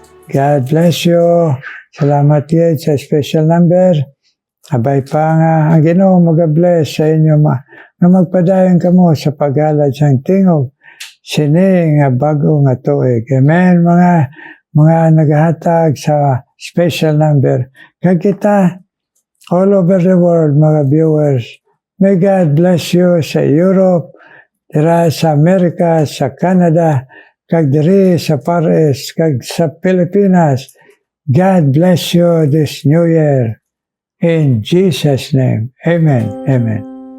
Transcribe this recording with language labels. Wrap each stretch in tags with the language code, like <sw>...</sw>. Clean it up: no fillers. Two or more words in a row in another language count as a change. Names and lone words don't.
<en>God bless you.</en> <hil>Salamat yun sa</hil> <en>special number.</en> <hil>Abay pa nga, ang Ginoo mag-bless sa inyo nga magpadayon kamo sa paghalad sang tingog sini nga bago nga tuig. Amen, mga naghatag sa</hil> <en>special number.</en> <hil>Kag kita,</hil> <en>all over the world, mga viewers, may God bless you sa Europe,</en> <hil>dira sa Amerika, sa Canada, kag diri sa Far East, kag sa Pilipinas.</hil> <en>God bless you this New Year. In Jesus' name, amen, amen.</en>